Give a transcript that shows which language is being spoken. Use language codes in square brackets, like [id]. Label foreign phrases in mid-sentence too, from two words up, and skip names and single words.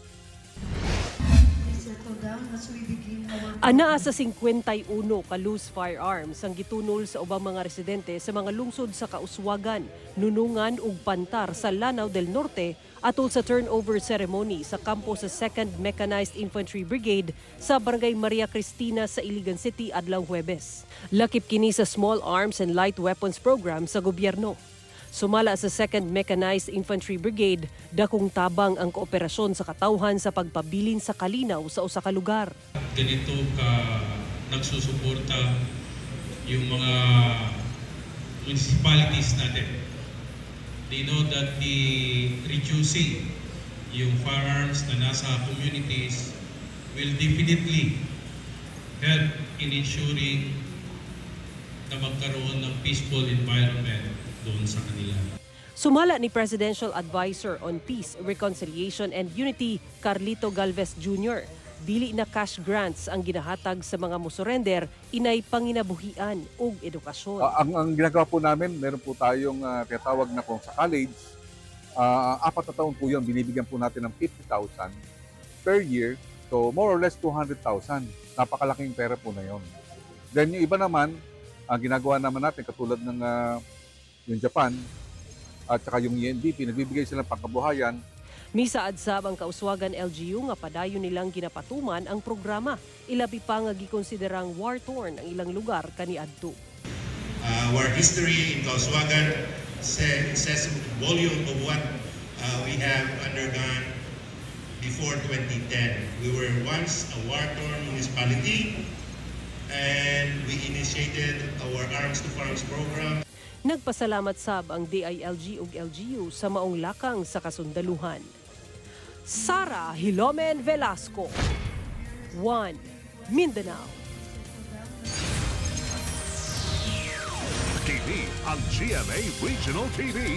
[ceb] Anaa sa 51 ka loose firearms ang gitunol sa ubang mga residente sa mga lungsod sa Kauswagan, Nunungan ug Pantar sa Lanao del Norte atol sa turnover ceremony sa kampo sa 2nd Mechanized Infantry Brigade sa Barangay Maria Cristina sa Iligan City adlaw Huwebes. Lakip kini sa Small Arms and Light Weapons Program sa gobyerno. Sumala sa 2nd Mechanized Infantry Brigade, dakong tabang ang kooperasyon sa katawhan sa pagpabilin sa kalinaw sa usa ka lugar. [tl] Ganito ka nagsusuporta yung mga municipalities natin. [en] They know that reducing yung firearms [tl] na nasa [en] communities will definitely help in ensuring [tl] na magkaroon ng [en] peaceful environment [tl] doon sa kanila. [ceb] Sumala ni Presidential Advisor on Peace, Reconciliation and Unity, Carlito Galvez Jr., dili na [en] cash grants [ceb] ang ginahatag sa mga musurrender, inay panginabuhian ug edukasyon. [tl] Ang ginagawa po namin, meron po tayong tinatawag na kung sa college, 4 na taon po yun, binibigyan po natin ng 50,000 [en] per year, so more or less [tl] 200,000. Napakalaking pera po na yun. Then yung iba naman, ang ginagawa naman natin katulad ng yung Japan at saka yung UNDP, nagbibigay sila ng pangkabuhayan. [ceb] Misaadsab ang Kauswagan LGU nga padayon nilang ginapatuman ang programa. Ilabi pa nga gikonsiderang war-torn ang ilang lugar kaniadto. [en] Our history in Kauswagan says volume of what we have undergone before 2010. We were once a war-torn municipality and we initiated our Arms to Farms program. [ceb] Nagpasalamat sab ang DILG ug LGU sa maong lakang sa kasundaluhan. Sara Hilomen Velasco. 1 Mindanao. TV ang GMA Regional TV.